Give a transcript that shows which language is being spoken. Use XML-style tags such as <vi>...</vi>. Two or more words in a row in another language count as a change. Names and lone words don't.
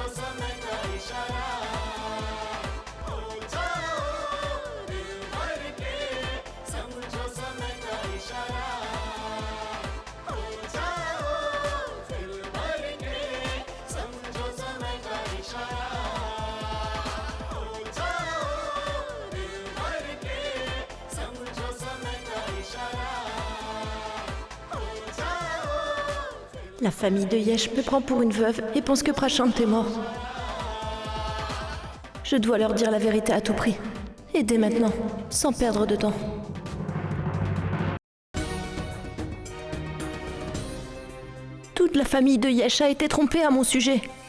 <hi>समय का इशारा हो जाओ दिल भर के समझो समय का इशारा हो जाओ दिल भर के समझो समय का इशारा हो जाओ दिल भर के समझो समय का इशारा हो जाओ</hi> <fr>La famille de Yesh me prend pour une veuve et pense que Prachant est mort. Je dois leur dire la vérité à tout prix. Et dès maintenant, sans perdre de temps. Toute la famille de Yesh a été trompée à mon sujet.</fr>